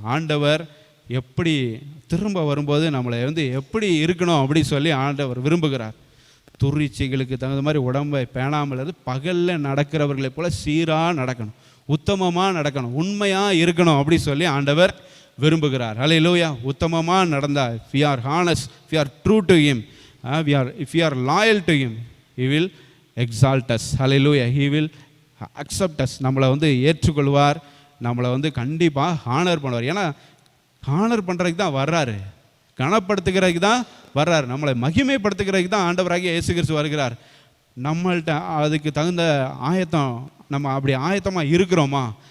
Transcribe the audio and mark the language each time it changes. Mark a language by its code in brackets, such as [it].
[ta] ஆண்டவர் எப்படி திரும்ப வரும்போது நம்மளை வந்து எப்படி இருக்கணும் அப்படி சொல்லி ஆண்டவர் விரும்புகிறார். துரிச்சிகளுக்கு தகுந்த மாதிரி உடம்பை பேணாமல் பகலில் நடக்கிறவர்களை போல சீராக நடக்கணும், உத்தமமாக நடக்கணும், உண்மையாக இருக்கணும் அப்படி சொல்லி ஆண்டவர் விரும்புகிறார். [en] hallelujah, [ta] உத்தமமாக நடந்தால், [en] if we are honest, if we are true to him, if we are loyal to him, he will exalt us. Hallelujah, he will accept us. [ta] நம்மளை வந்து ஏற்றுக்கொள்வார், நம்மளை வந்து கண்டிப்பாக ஹானர் பண்ணுவார். ஏன்னா ஹானர் பண்ணுறதுக்கு தான் வர்றாரு, கனப்படுத்துகிறதுக்கு தான் வர்றாரு, நம்மளை மகிமைப்படுத்துகிறதுக்கு தான் ஆண்டவராகிய இயேசு கிறிஸ்து வருகிறார். நம்மள்கிட்ட அதுக்கு தகுந்த ஆயத்தம், நம்ம அப்படி ஆயத்தமாக இருக்கிறோமா?